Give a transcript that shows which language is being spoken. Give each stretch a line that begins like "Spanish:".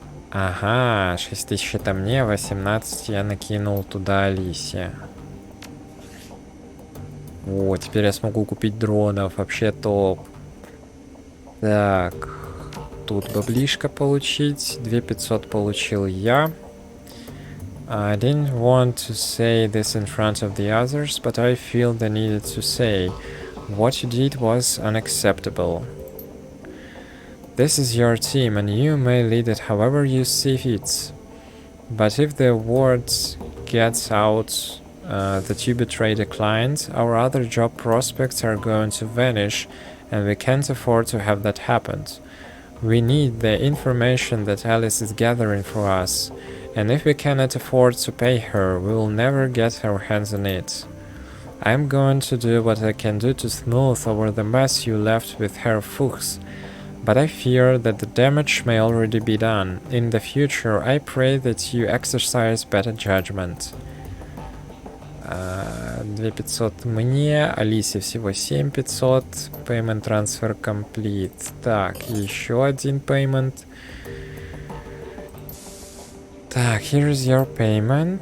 Russian: Ага, 6000 это мне, 18 я накинул туда Алисе. О, теперь я смогу купить дронов, вообще топ. Так, тут баблишко получить, 2500 получил я.
English: I didn't want to say this in front of the others, but I feel the need to say what you did was unacceptable. This is your team and you may lead it however you see fit. But if the word gets out that you betrayed a client, our other job prospects are going to vanish and we can't afford to have that happen. We need the information that Alice is gathering for us, and if we cannot afford to pay her, we will never get our hands on it. I'm going to do what I can do to smooth over the mess you left with Herr Fuchs, but I fear that the damage may already be done. In the future, I pray that you exercise better judgment.
Russian: 2500 мне, Алисе всего 7500,
English: payment transfer complete.
Russian: Так, еще один payment.
English: Так, here is your payment.